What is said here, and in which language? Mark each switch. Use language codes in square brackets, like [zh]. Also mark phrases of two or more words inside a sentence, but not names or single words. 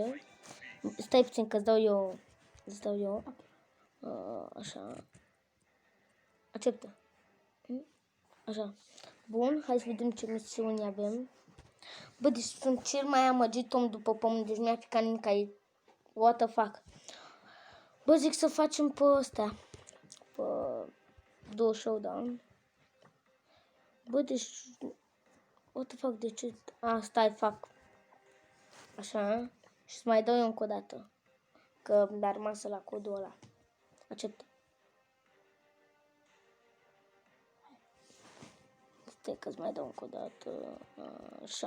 [ro] Stai puțin că îți dau eu. Așa. Acceptă. Așa. Bun, hai să vedem ce misiuni avem. Bă, deci sunt cel mai amăgit om după pământ, deci mi-a picat nimic aici. [en] What the fuck? [ro] Bă, zic să facem pe ăsta. Pe 2 showdown. Bă, deci... [en] What the fuck, [ro] de ce? Stai, fac. Așa. Și să mai dau eu încă o dată. Că mi-a rămas la codul ăla. Acceptă. Stai că-ți mai dau încă o dată. Așa.